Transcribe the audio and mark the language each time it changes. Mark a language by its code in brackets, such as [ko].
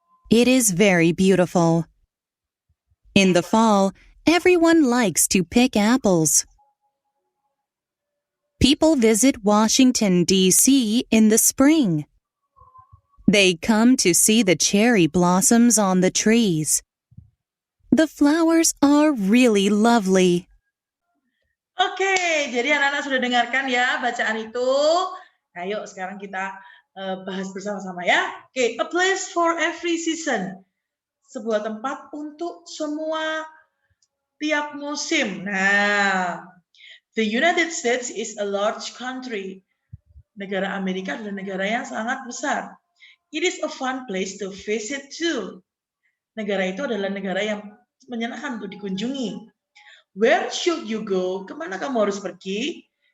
[en] It is very beautiful. In the fall, everyone likes to pick apples. People visit Washington, D.C. in the spring. They come to see the cherry blossoms on the trees. The flowers are really lovely. [id] Oke, jadi anak-anak sudah dengarkan ya bacaan itu. Ayo sekarang kita bahas bersama-sama ya. [en] Oke, a place for every season. [id] Sebuah tempat untuk semua tiap musim. [en] Nah, the United States is a large country. [id] Negara Amerika adalah negara yang sangat besar. [en] It is a fun place to visit too. [id] Negara itu adalah negara yang menyenangkan untuk dikunjungi. [en] Where should you go? [id] Kemana kamu harus pergi?